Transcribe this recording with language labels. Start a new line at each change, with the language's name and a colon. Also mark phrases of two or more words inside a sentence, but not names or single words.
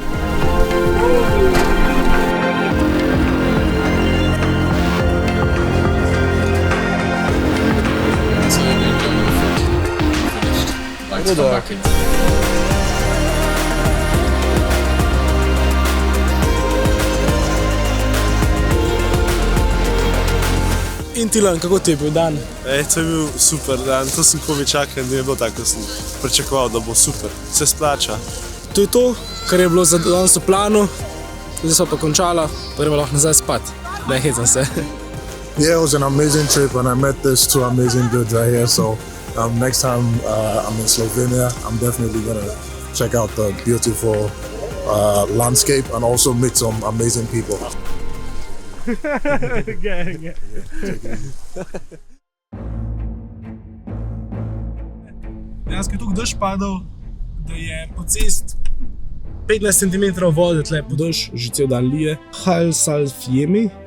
English: So when you're done with the food, finished, like to come back in.
Slovenian: In Tilan, kako ti je bil dan? To je bil super dan, to sem komaj čakal, ni bilo tako, sem pričakoval, da bo super, se splača. To je to, kar je bilo za danes v planu, zdaj smo pa končala, pa gremo lahko nazaj spat. Ne, hecam se.
English: Yeah, it was an amazing trip and I met these two amazing dudes right here, so next time I'm in Slovenia, I'm definitely gonna check out the beautiful landscape and also meet some amazing people.
Slovenian: Dejansko je tukaj dež padal, da je po cest 15 cm vode tle po dež, že cel dan lije. Halsalfjemi.